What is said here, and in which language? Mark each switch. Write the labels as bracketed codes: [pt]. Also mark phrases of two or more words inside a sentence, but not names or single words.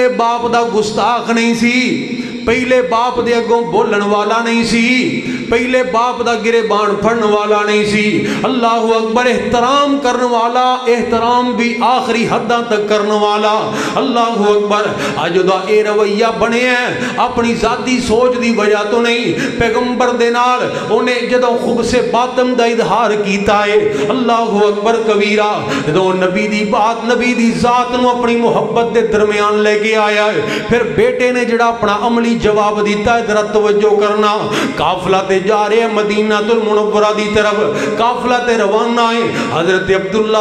[pa] باپ دا گستاخ نہیں سی پہلے باپ دے اگوں بولن والا نہیں سی پہلے باپ دا گریبان پھڑن والا نہیں سی [ar] اللہ اکبر [pa] احترام کرن والا احترام بھی آخری حداں تک کرن والا [ar] اللہ اکبر [pa] آج دا اے رویہ بنے ہیں اپنی ذاتی سوچ دی وجہ تو نہیں پیغمبر دے نال انہیں جدوں خوب سے باطن دا اظہار کیتا ہے [ar] اللہ اکبر کبیرہ [pa] جدوں نبی دی بات نبی دی ذات نو اپنی محبت دے درمیان لے کے آیا ہے پھر بیٹے نے جڑا اپنا عملی جواب دیتا ہے ذرا توجہ کرنا قافلہ تے جا رہے ہیں مدینہ المنورہ دی طرف قافلہ تے روانہ ہے حضرت عبداللہ